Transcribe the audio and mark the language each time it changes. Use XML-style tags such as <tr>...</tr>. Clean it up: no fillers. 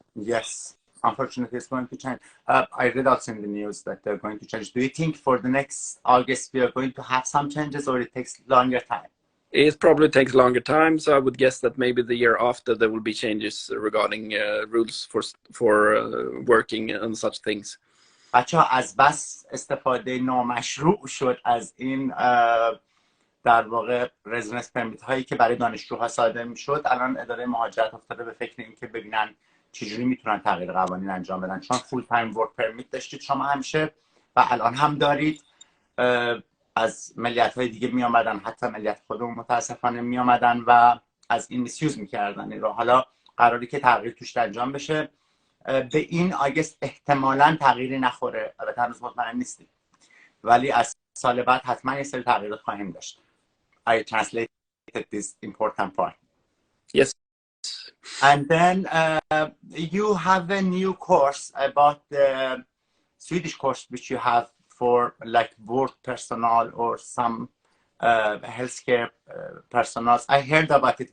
<en>Yes, unfortunately it's going to change. I read also in the news that they're going to change. Do you think for the next August we are going to have some changes, or it takes longer time? It probably takes longer time, so I would guess that maybe the year after there will be changes regarding rules for working and such things.</en> <fa>بچه ها از بس استفاده نامشروع شد از این در واقع رزیدنس پرمیت هایی که برای دانشجوها صادر میشد، الان اداره مهاجرت افتاده به فکر این که ببینن چجوری میتونن تغییر قوانین انجام بدن. چون فول تایم ورک پرمیت داشتید شما همیشه و الان هم دارید، از ملیت های دیگه می آمدن، حتی ملیت خودمون متاسفانه می آمدن و از این میسیوز میکردن این رو. حالا قراری که تغییر توش انجام بشه. به این آگست احتمالاً تغییری نخوره، البته هنوز مطمئن نیستیم، ولی از سال بعد حتما یه سری تغییرات خواهیم داشت.</fa> <en>I translated this important part. Yes. And then you have a new course about the Swedish course which you have for like board personnel or some healthcare personnel. I heard about it.</en>